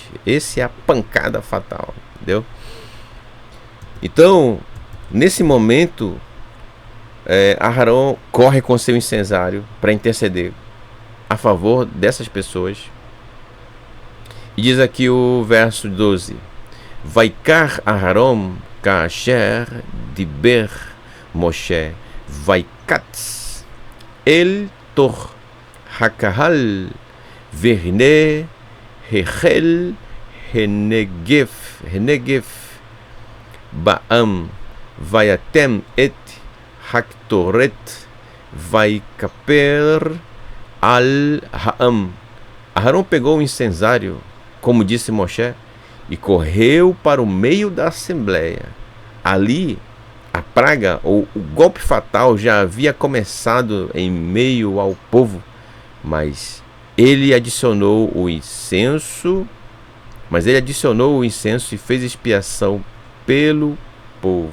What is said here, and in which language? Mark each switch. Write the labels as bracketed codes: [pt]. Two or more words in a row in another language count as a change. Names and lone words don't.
[pt] Essa é a pancada fatal, entendeu? Então, nesse momento, Aharon corre com seu incensário para interceder a favor dessas pessoas. E diz aqui o verso 12: [he] ויקח אהרן כאשר דבר משה וירץ אל תוך הקהל והנה החל הנגף בעם ויתן את הקטרת ויכפר על העם. [pt] Aharon pegou o incensário, como disse Moshe, e correu para o meio da assembleia. Ali, a praga ou o golpe fatal já havia começado em meio ao povo, mas ele adicionou o incenso, e fez expiação pelo povo.